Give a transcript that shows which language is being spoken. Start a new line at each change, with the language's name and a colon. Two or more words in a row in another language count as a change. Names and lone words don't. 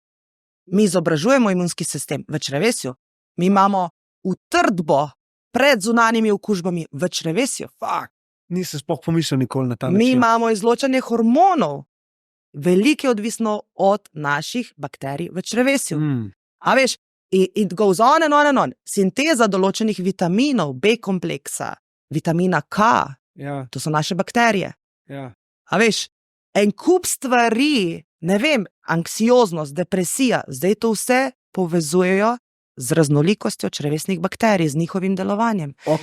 Slovenian: Mi izobražujemo imunski sistem v črevesju. Mi imamo utrdbo pred zunanjimi okužbami v črevesju. Nisem sploh pomislil nikoli na ta način. Mi imamo izločanje hormonov. Veliko je odvisno od naših bakterij v črevesju. A veš,
English: it goes on and on and on.
Slovenian: Sinteza določenih vitaminov, B kompleksa, vitamina K, to so naše bakterije. A veš, en kup stvari, ne vem, anksioznost, depresija, zdaj to vse povezujejo z raznolikostjo črevesnih bakterij, z njihovim delovanjem.